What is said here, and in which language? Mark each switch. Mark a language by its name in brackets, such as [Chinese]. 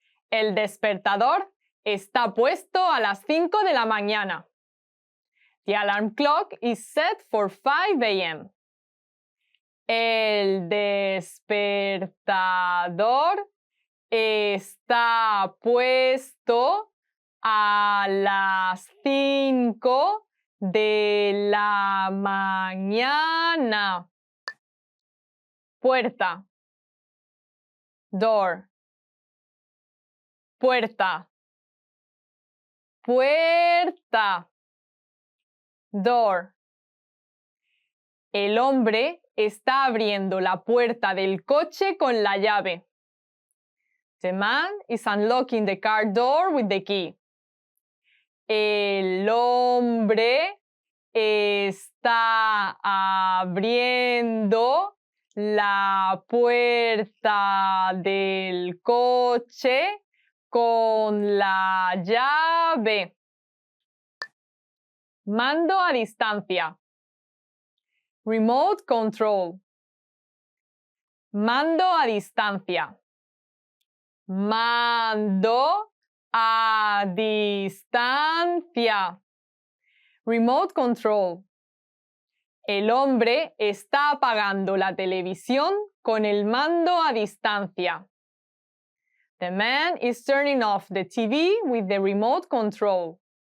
[Spanish] El despertador está puesto a las 5 de la mañana. [English] The alarm clock is set for 5 a.m. [Spanish] El despertador está puesto a las 5 de la mañana. Puerta. Door. Puerta. Puerta. Door. El hombre está abriendo la puerta del coche con la llave. [English] The man is unlocking the car door with the key. [Spanish] El hombre está abriendo la puerta del coche con la llave. Mando a distancia. Remote control. Mando a distancia. Mando a distancia. [English] Remote control. [Spanish] El hombre está apagando la televisión con el mando a distancia. [English] The man is turning off the TV with the remote control.